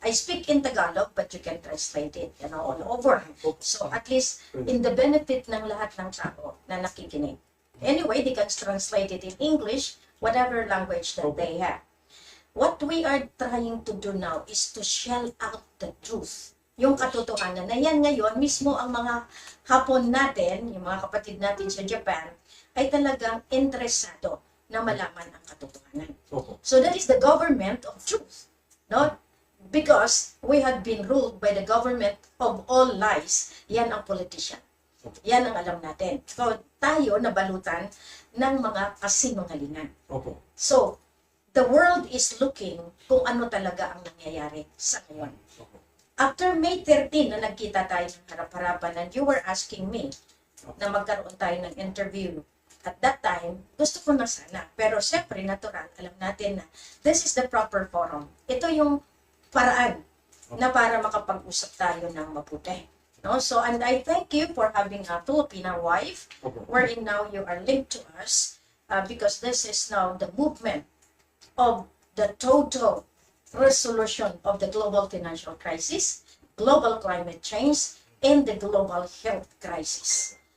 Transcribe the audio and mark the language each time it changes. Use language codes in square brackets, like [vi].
[en] I speak in Tagalog, but you can translate it, all over. So at least in the benefit [tl] ng lahat ng tao na nakikinig. [en] Anyway, they can translate it in English, whatever language that they have. What we are trying to do now is to shell out the truth. [tl] Yung katotohanan na yan ngayon, mismo ang mga Hapon natin, yung mga kapatid natin sa Japan, ay talagang interesado na malaman ang katotohanan. [en] So that is the government of truth. No? Because we have been ruled by the government of all lies. [tl] Yan ang politician. Yan ang alam natin. So, tayo nabalutan ng mga kasinungalingan. [en] So, the world is looking [tl] kung ano talaga ang nangyayari sa ngayon. After May 13 na nagkita tayo ng harap-harapan [en] and you were asking me [tl] na magkaroon tayo ng interview. At that time, gusto ko na sana. Pero siyempre, natural, alam natin na [en] this is the proper forum. [tl] Ito yung paraan na para makapag-usap tayo ng mabuti. No? [en] So, and I thank you for having a Filipino wife, wherein now you are linked to us, because this is now the movement of the total resolution of the global financial crisis, global climate change, and the global health crisis.